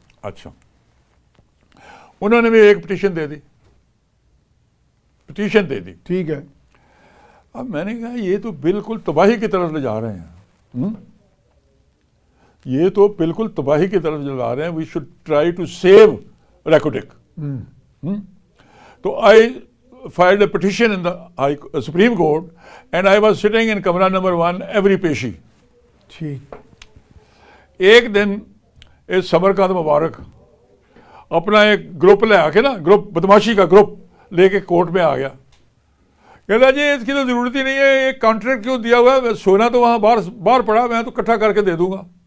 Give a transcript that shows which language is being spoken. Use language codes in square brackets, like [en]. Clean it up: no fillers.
[ur] اچھا، انہوں نے بھی ایک پٹیشن دے دی. ٹھیک ہے. اب میں نے کہا یہ تو بالکل تباہی کی طرف لے جا رہے ہیں، یہ تو بالکل تباہی کی طرف لے جا رہے ہیں. [en] We should try to save Reko Diq. تو آئی filed a petition in the Supreme Court, and I was sitting in [ur] کمرہ نمبر 1 [en] Every پیشی. [ur] ٹھیک. ایک دن اس سمرقند مبارک اپنا ایک گروپ لے آ کے نا، گروپ بدماشی کا گروپ لے کے کورٹ میں آ گیا. کہتا جی اس کی تو ضرورت ہی نہیں ہے، ایک کانٹریکٹ کیوں دیا ہوا ہے، سونا تو وہاں باہر پڑا، میں تو اکٹھا کر کے دے دوں گا.